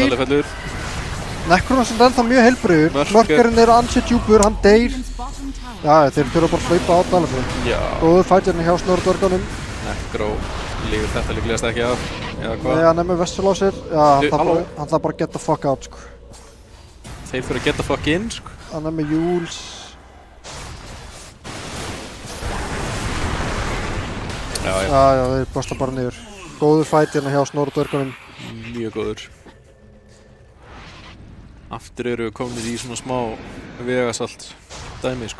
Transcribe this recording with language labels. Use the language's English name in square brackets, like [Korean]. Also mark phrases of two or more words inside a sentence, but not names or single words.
[Icelandic] Fjörðarlega Necronos er ennþá mjög heilbrigður, Mörkerinn er ansið djúpur, hann deyr. Já, þeir þurfa bara að hlaupa á Dalafjörð. Já. Góður fætirinn hjá Snorðdörgunum. Necro lífur þetta líklegast ekki af, eða hvað? Nei, hann er með Vessel á sér. Já, hann þarf bara að [English] get the fuck out, [Icelandic] sko. Þeir fyrir að [English] get the fuck in, [Icelandic] sko. Hann er með Jules. Já, þeir bosta bara niður. Góður fætirinn hjá Snorðdörgunum. Mjög góður. Aftur eru við komin í svona smá vegasalt dæmi, sko.